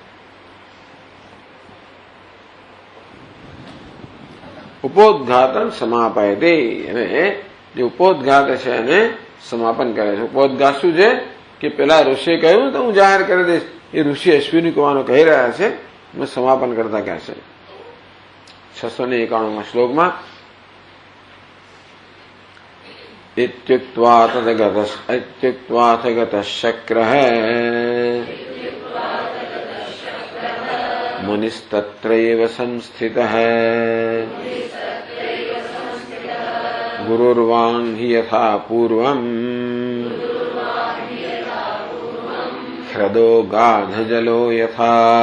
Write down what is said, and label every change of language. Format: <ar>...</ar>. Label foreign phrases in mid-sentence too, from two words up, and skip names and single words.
<sa>ઉપોદઘાતન સમાપયતે.</sa> <gu>અને જે ઉપોદઘાત છે એને સમાપન કરે છે. ઉપોદઘાત શું છે કે પેલા ઋષિએ કહ્યું તો હું જાહેર કરી દઈશ, એ ઋષિ અશ્વિની કુમારો કહી રહ્યા છે, સમાપન કરતા કહે છે 691 શ્લોકમાં</gu> <sa>इत्युक्त्वाथ गतः शक्रः मुनिस्तत्रैव संस्थितः गुरुर्वाङ् हि यथा पूर्वम् ह्रदो गाधजलो यथा</sa>